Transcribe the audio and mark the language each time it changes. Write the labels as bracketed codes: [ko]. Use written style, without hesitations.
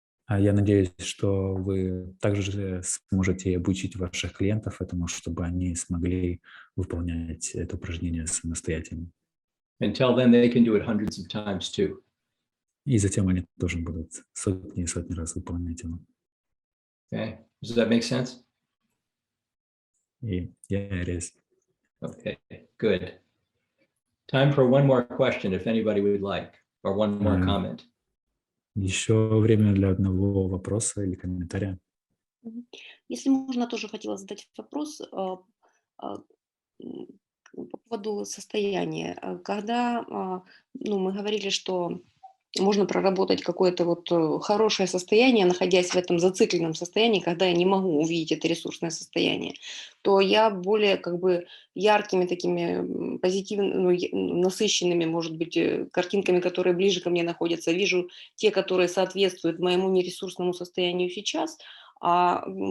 [ru] Я надеюсь, что вы также сможете обучить ваших клиентов этому, чтобы они смогли выполнять это упражнение самостоятельно. [en] Until then, they can do it hundreds of times too. [ru] И затем они тоже будут сотни и сотни раз выполнять его. [en] Okay, does that make sense? Yeah, it is. Okay, good. Time for one more question, if anybody would like, or one more comment. [ru] Еще время для одного вопроса или комментария. Если можно, тоже хотела задать вопрос по поводу состояния. Когда мы говорили, что можно проработать какое-то вот хорошее состояние, находясь в этом зацикленном состоянии, когда я не могу увидеть это ресурсное состояние, то я более как бы яркими такими позитивными, насыщенными, может быть, картинками, которые ближе ко мне находятся, вижу те, которые соответствуют моему нересурсному состоянию сейчас, а